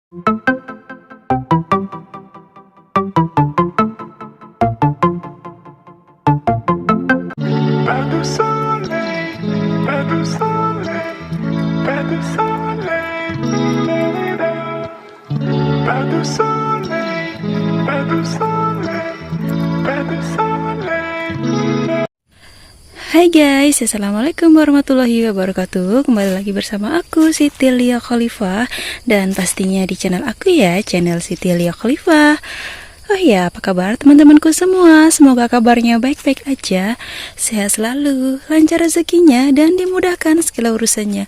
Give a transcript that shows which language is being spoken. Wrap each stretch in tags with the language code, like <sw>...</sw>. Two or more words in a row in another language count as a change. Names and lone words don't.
<id>Pas de soleil, pas de soleil, pas de soleil, pas de soleil, pas de soleil, pas de soleil. Hai guys,</id> <ar>السلام عليكم ورحمة الله وبركاته.</ar> <id>Kembali lagi bersama aku Siti Lia Khalifah, dan pastinya di channel aku ya, channel Siti Lia Khalifah. Oh ya, apa kabar teman-temanku semua? Semoga kabarnya baik-baik aja, sehat selalu, lancar rezekinya, dan dimudahkan segala urusannya.</id>